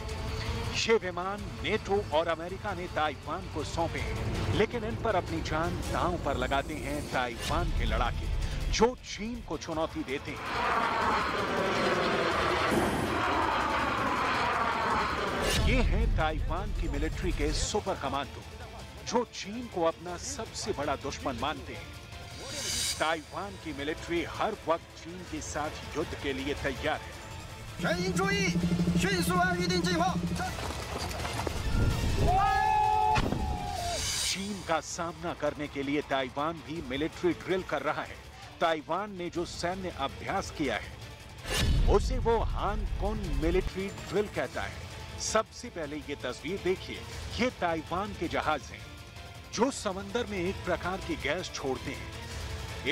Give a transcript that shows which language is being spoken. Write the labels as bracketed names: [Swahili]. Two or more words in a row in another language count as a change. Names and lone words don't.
[Hindi] ये विमान नेटो और अमेरिका ने ताइवान को सौंपे हैं, लेकिन इन पर अपनी जान दांव पर लगाते हैं ताइवान के लड़ाके, जो चीन को चुनौती देते हैं। ये हैं ताइवान की मिलिट्री के [English] super commando, [Hindi] जो चीन को अपना सबसे बड़ा दुश्मन मानते हैं। ताइवान की मिलिट्री हर वक्त चीन के साथ युद्ध के लिए तैयार है। [Chinese] 全营注意，迅速按预定计划。 [Hindi] चीन का सामना करने के लिए ताइवान भी [English] military drill [Hindi] कर रहा है। ताइवान ने जो सैन्य अभ्यास किया है उसे वो हानकोन [English] military drill [Hindi] कहता है। सबसे पहले ये तस्वीर देखिए, ये ताइवान के जहाज हैं जो समंदर में एक प्रकार की गैस छोड़ते हैं।